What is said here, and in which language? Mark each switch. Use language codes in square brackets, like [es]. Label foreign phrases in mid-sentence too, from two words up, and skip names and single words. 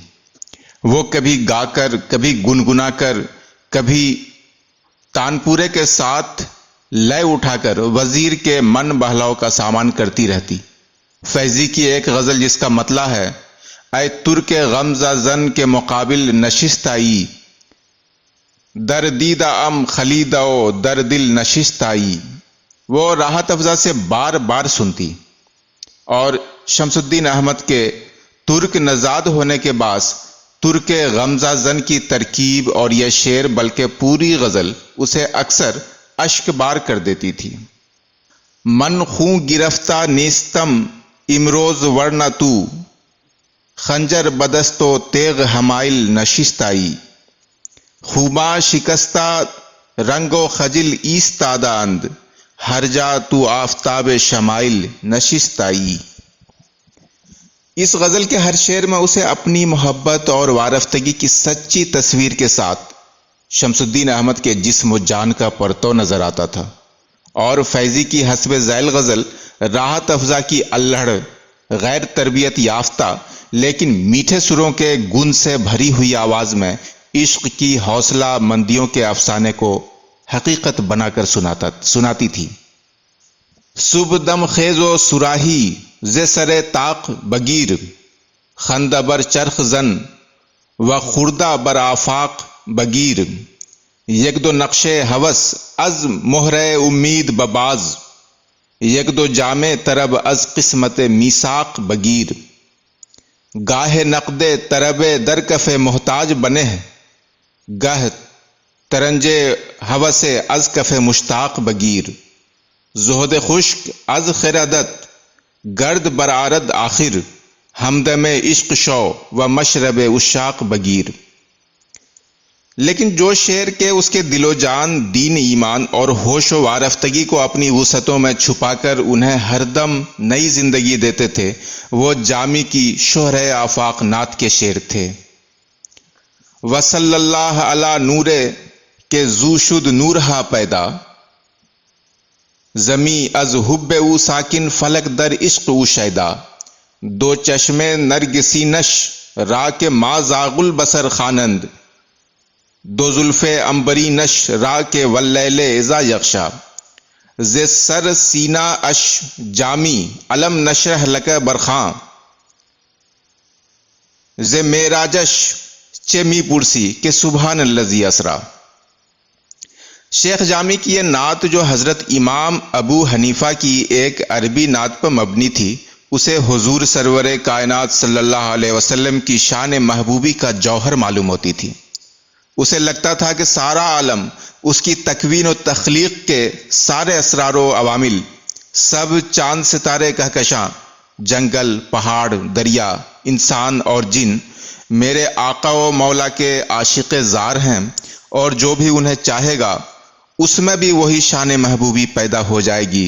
[ur] وہ کبھی گا کر، کبھی گنگنا کر، کبھی تانپورے کے ساتھ لے اٹھا کر وزیر کے من بہلاؤ کا سامان کرتی رہتی۔ فیضی کی ایک غزل جس کا مطلع ہے: [fa] اے ترک غمزہ زن کے مقابل نشست آئی، در دیدہ ام خلیدہ و در دل نشست آئی، [ur] وہ راحت افزا سے بار بار سنتی، اور شمس الدین احمد کے ترک نژاد ہونے کے باعث ترک غمزہ زن کی ترکیب اور یہ شعر بلکہ پوری غزل اسے اکثر اشک بار کر دیتی تھی۔ [fa] من خوں گرفتہ نیستم امروز ورنہ تو، خنجر بدست و تیغ حمائل نشست آئی، خوباں شکستہ رنگ و خجل ایستادند، ہر جا تو آفتاب شمائل نشست آئی۔ [ur] اس غزل کے ہر شعر میں اسے اپنی محبت اور وارفتگی کی سچی تصویر کے ساتھ شمس الدین احمد کے جسم و جان کا پرتو نظر آتا تھا، اور فیضی کی حسب ذیل غزل راحت افزا کی الہڑ، غیر تربیت یافتہ لیکن میٹھے سروں کے گن سے بھری ہوئی آواز میں عشق کی حوصلہ مندیوں کے افسانے کو حقیقت بنا کر سناتی تھی۔ [fa] صبح دم خیز و صراحی ز سر طاق بگیر، خندہ بر چرخ زن و خوردہ بر آفاق بگیر، یک دو نقش ہوس از مہر امید بباز، یک دو جام طرب از قسمت میثاق بگیر، گاہ نقد طرب در کف محتاج بنے، گاہ ترنج ہوس از کف مشتاق بگیر، زہد خشک از خردت گرد برآرد آخر، ہمدم عشق شو و مشرب عشاق بگیر۔ [ur] لیکن جو شعر کے اس کے دل و جان، دین، ایمان اور ہوش و وارفتگی کو اپنی وسعتوں میں چھپا کر انہیں ہر دم نئی زندگی دیتے تھے، وہ جامی کی شہرِ آفاق نعت کے شعر تھے۔ [ar] وصلی اللہ علی [fa] نورے کہ زو شد نور ہا پیدا، زمی از حب او ساکن فلک در عشق او شیدا، دو چشم نرگسی نش را کے [ar] ما زاغ البصر [fa] خوانند، دو زلف عنبری نش را کے [ar] واللیل اذا یغشا، [fa] ز سر سینہ اش جامی [ar] علم نشرح لک [fa] برخاں، ز معراجش چے می پرسی کہ [ar] سبحان الذی اسری۔ [ur] شیخ جامی کی یہ نعت جو حضرت امام ابو حنیفہ کی ایک عربی نعت پر مبنی تھی، اسے حضور سرور کائنات [ar] صلی اللہ علیہ وسلم [ur] کی شان محبوبی کا جوہر معلوم ہوتی تھی۔ اسے لگتا تھا کہ سارا عالم، اس کی تکوین و تخلیق کے سارے اسرار و عوامل، سب چاند ستارے کہکشاں، جنگل، پہاڑ، دریا، انسان اور جن میرے آقا و مولا کے عاشق زار ہیں، اور جو بھی انہیں چاہے گا اس میں بھی وہی شان محبوبی پیدا ہو جائے گی۔